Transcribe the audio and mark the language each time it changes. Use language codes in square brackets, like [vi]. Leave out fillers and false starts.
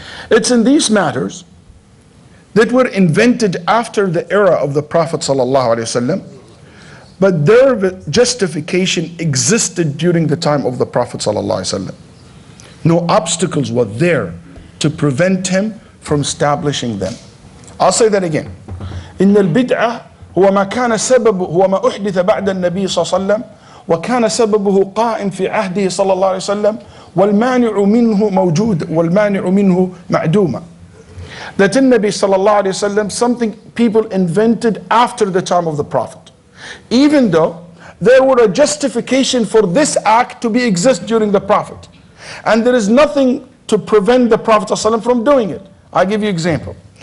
[en] It's in these matters that were invented after the era of the Prophet ﷺ, but their justification existed during the time of the Prophet ﷺ. No obstacles were there to prevent him from establishing them. I'll say that again. [ar] إن البدعة هو ما كان سبب هو ما أحدث بعد النبي صلى الله عليه وسلم وكان سببه قائم في عهده صلى الله عليه وسلم والمانع منه موجود والمانع منه معدوما. [en] That in Nabi sallallahu alayhi wasallam, something people invented after the time of the Prophet. Even though there were a justification for this act to exist during the Prophet. And there is nothing to prevent the Prophet ﷺ from doing it. I'll give you an example.